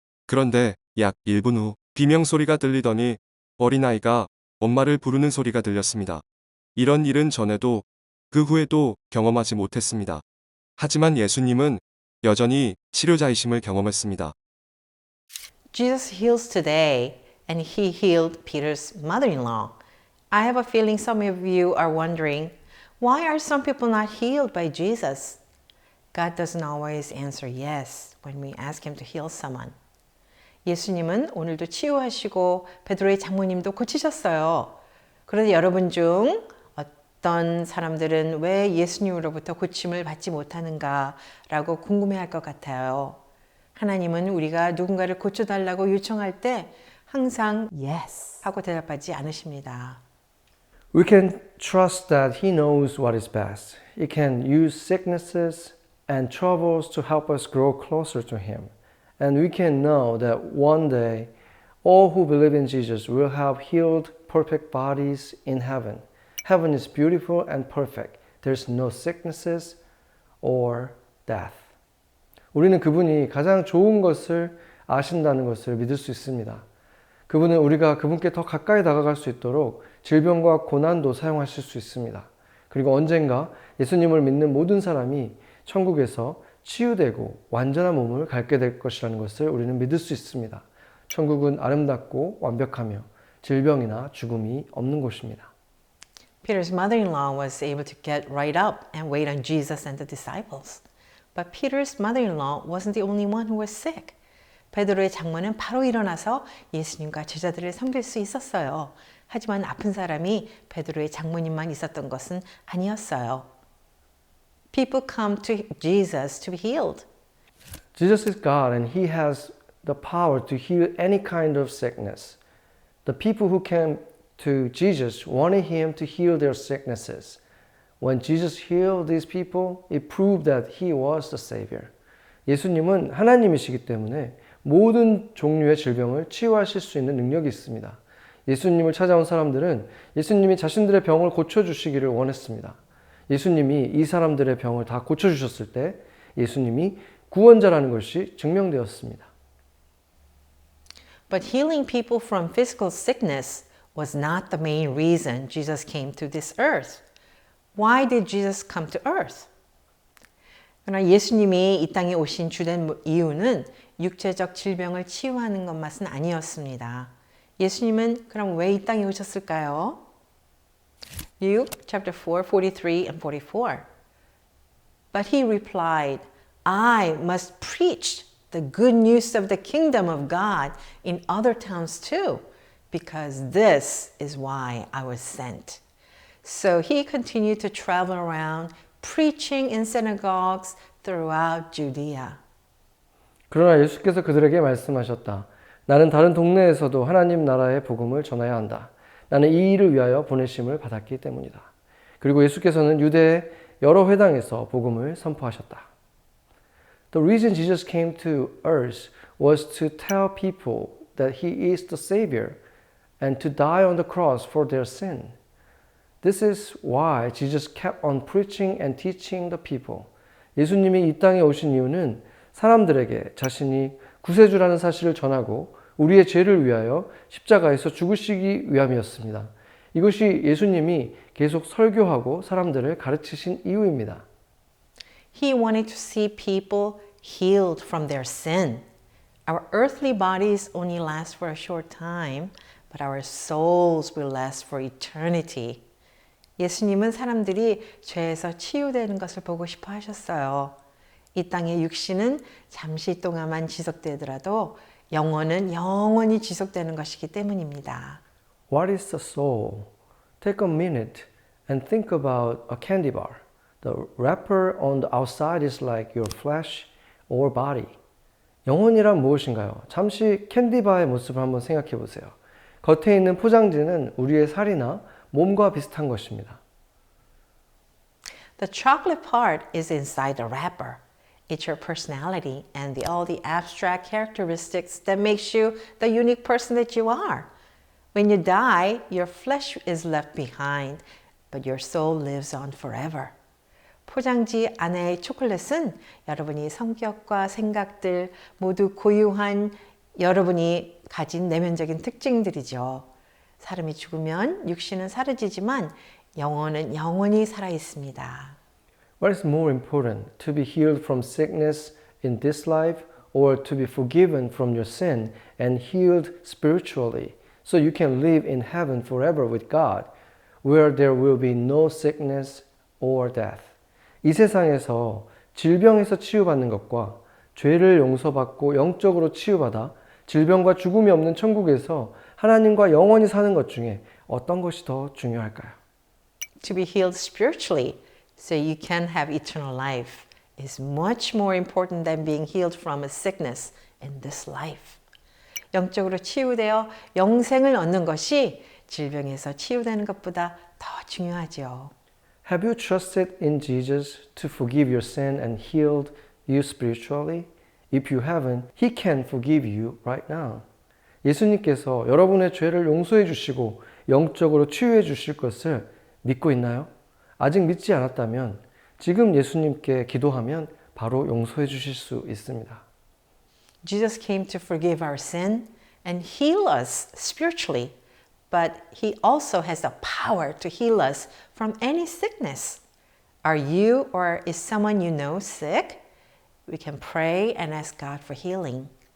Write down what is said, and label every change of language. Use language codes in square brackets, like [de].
[ko] 그런데 약 1분 후 비명소리가 들리더니 어린아이가 엄마를 부르는 소리가 들렸습니다. 이런 일은 전에도 그 후에도 경험하지 못했습니다. 하지만 예수님은 여전히 치료자이심을 경험했습니다. [en] Jesus heals today, and he healed Peter's mother-in-law. I have a feeling some of you are wondering, why are some people not healed by Jesus? God doesn't always answer yes when we ask him to heal someone. [ko] 예수님은 오늘도 치유하시고 베드로의 장모님도 고치셨어요. 그런데 여러분 중 어떤 사람들은 왜 예수님으로부터 고침을 받지 못하는가라고 궁금해할 것 같아요. 하나님은 우리가 누군가를 고쳐달라고 요청할 때 항상 yes 하고 대답하지 않으십니다. [en] We can trust that He knows what is best. He can use sicknesses and troubles to help us grow closer to Him. And we can know that one day all who believe in Jesus will have healed, perfect bodies in heaven. Heaven is beautiful and perfect. There's no sicknesses or death. [ko] 우리는 그분이 가장 좋은 것을 아신다는 것을 믿을 수 있습니다. 그분은 우리가 그분께 더 가까이 다가갈 수 있도록 질병과 고난도 사용하실 수 있습니다. 그리고 언젠가 예수님을 믿는 모든 사람이 천국에서 치유되고 완전한 몸을 갖게 될 것이라는 것을 우리는 믿을 수 있습니다. 천국은 아름답고 완벽하며 질병이나 죽음이 없는 곳입니다. [en] Peter's mother-in-law was able to get right up and wait on Jesus and the disciples. But Peter's mother-in-law wasn't the only one who was sick. [ko] 베드로의 장모는 바로 일어나서 예수님과 제자들을 섬길 수 있었어요. 하지만 아픈 사람이 베드로의 장모님만 있었던 것은 아니었어요. [en] People come to Jesus to be healed. Jesus is God and He has the power to heal any kind of sickness. The people who came to Jesus wanted Him to heal their sicknesses. When Jesus healed these people, it proved that He was the Savior. [ko] 예수님은 하나님이시기 때문에 모든 종류의 질병을 치유하실 수 있는 능력이 있습니다. 예수님을 찾아온 사람들은 예수님이 자신들의 병을 고쳐주시기를 원했습니다. 예수님이 이 사람들의 병을 다 고쳐주셨을 때 예수님이 구원자라는 것이 증명되었습니다. [en] But healing people from physical sickness was not the main reason Jesus came to this earth. Why did Jesus come to earth? [ko] 그러나 예수님이 이 땅에 오신 주된 이유는 육체적 질병을 치유하는 것만은 아니었습니다. 예수님은 그럼 왜 이 땅에 오셨을까요? [en] Luke chapter 4, 43 and 44. But he replied, I must preach the good news of the kingdom of God in other towns too, because this is why I was sent. So he continued to travel around preaching in synagogues throughout Judea. [ko] 그러나 예수께서 그들에게 말씀하셨다. 나는 다른 동네에서도 하나님 나라의 복음을 전해야 한다. 나는 이 일을 위하여 보내심을 받았기 때문이다. 그리고 예수께서는 유대의 여러 회당에서 복음을 선포하셨다. [en] The reason Jesus came to earth was to tell people that He is the Savior and to die on the cross for their sin. This is why Jesus kept on preaching and teaching the people. [ko] 예수님이 이 땅에 오신 이유는 사람들에게 자신이 구세주라는 사실을 전하고 우리의 죄를 위하여 십자가에서 죽으시기 위함이었습니다. 이것이 예수님이 계속 설교하고 사람들을 가르치신 이유입니다. [en] He wanted to see people healed from their sin. Our earthly bodies only last for a short time, but our souls will last for eternity. [ko] 예수님은 사람들이 죄에서 치유되는 것을 보고 싶어 하셨어요. 이 땅의 육신은 잠시 동안만 지속되더라도 영혼은 영원히 지속되는 것이기 때문입니다. [en] What is the soul? Take a minute and think about a candy bar. The wrapper on the outside is like your flesh or body. [ko] 영혼이란 무엇인가요? 잠시 캔디바의 모습을 한번 생각해 보세요. 겉에 있는 포장지는 우리의 살이나 몸과 비슷한 것입니다. [en] The chocolate part is inside the wrapper. It's your personality and all the abstract characteristics that makes you the unique person that you are. When you die, your flesh is left behind, but your soul lives on forever. [ko] 포장지 안의 초콜릿은 여러분이 성격과 생각들 모두 고유한 여러분이 가진 내면적인 특징들이죠. 사람이 죽으면 육신은 사라지지만 영혼은 영원히 살아 있습니다. [en] What is more important, to be healed from sickness in this life or to be forgiven from your sin and healed spiritually so you can live in heaven forever with God where there will be no sickness or death. [ko] 이 세상에서 질병에서 치유받는 것과 죄를 용서받고 영적으로 치유받아 질병과 죽음이 없는 천국에서 하나님과 영원히 사는 것 중에 어떤 것이 더 중요할까요? [en] To be healed spiritually so you can have eternal life is much more important than being healed from a sickness in this life. [ko] 영적으로 치유되어 영생을 얻는 것이 질병에서 치유되는 것보다 더 중요하죠. [en] Have you trusted in Jesus to forgive your sin and healed you spiritually? If you haven't, He can forgive you right now. [ko] 예수님께서 여러분의 죄를 용서해 주시고 영적으로 치유해 주실 것을 믿고 있나요? 아직 믿지 않았다면 지금 예수님께 기도하면 바로 용서해 주실 수 있습니다. [en] Jesus came to forgive our sin and heal us spiritually, but He also has the power to heal us from any sickness. Are you or is someone you know sick? We can pray and ask God for healing.